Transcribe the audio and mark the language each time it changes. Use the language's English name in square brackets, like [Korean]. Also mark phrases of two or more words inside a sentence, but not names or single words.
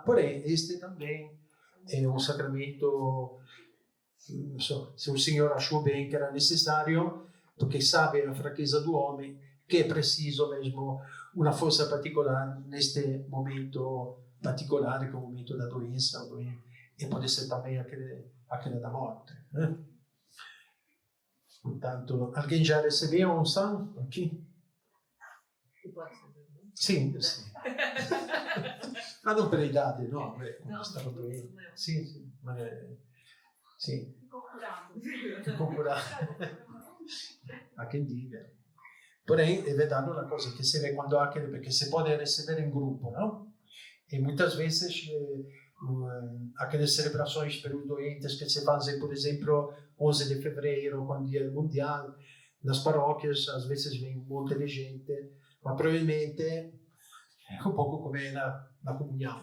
[Portuguese] Porém, este também é um sacramento, se o Senhor achou bem que era necessário, porque sabe a fraqueza do homem, que é preciso mesmo uma força particolare neste momento particolare, que é o momento da doença, e pode ser também aquele da morte. Portanto, alguém já recebeu um santo aqui? Sim, sim. [Italian] Ma non per idade, no? Quando stavo doendo. Sì, ma sì. [Portuguese] Ficou curado. Há quem diga. Porém, é verdade uma coisa que se vê quando há aquele, porque se pode receber em grupo, não? E muitas vezes aquelas celebrações para os doentes que se fazem, por exemplo, 11 de fevereiro, com o Dia Mundial, nas paróquias, às vezes vem um monte de gente, mas provavelmente é um pouco como na comunhão.